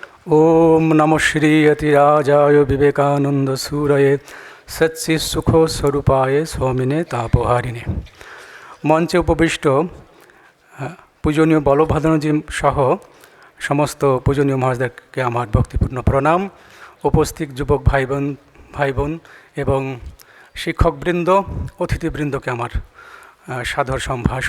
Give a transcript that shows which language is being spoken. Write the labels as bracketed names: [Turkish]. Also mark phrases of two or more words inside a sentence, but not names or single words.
[Sanskrit] ओम नमः श्री अतिराजाय विवेकानंद सूरये सच्चि सुख स्वरूपाय स्वामिने तापहारिणे। [Bangla] মঞ্চে উপবিষ্ট পূজনীয় বলভদ্রজি সহ সমস্ত পূজনীয় মহারাজদেরকে আমার ভক্তিপূর্ণ প্রণাম। উপস্থিত যুবক ভাই বোন এবং শিক্ষকবৃন্দ, অতিথিবৃন্দকে আমার সাদর সম্ভাষণ।